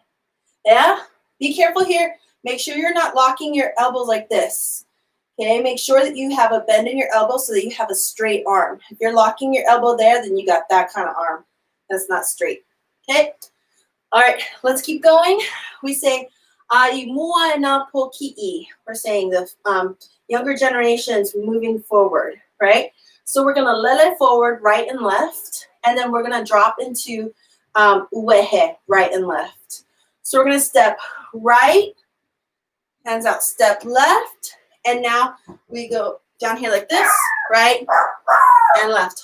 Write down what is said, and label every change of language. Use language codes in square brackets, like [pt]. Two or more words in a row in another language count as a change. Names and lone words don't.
[en] Yeah? Be careful here. Make sure you're not locking your elbows like this. Okay? Make sure that you have a bend in your elbow so that you have a straight arm. If you're locking your elbow there, then you got that kind of arm. That's not straight. Okay? All right, let's keep going. We say, [haw] ai mua na po ki'i. [en] We're saying the younger generations moving forward, right? So we're going to lele forward, right and left, and then we're going to drop into uehe, right and left. So we're going to step right, hands out, step left, and now we go down here like this, right and left.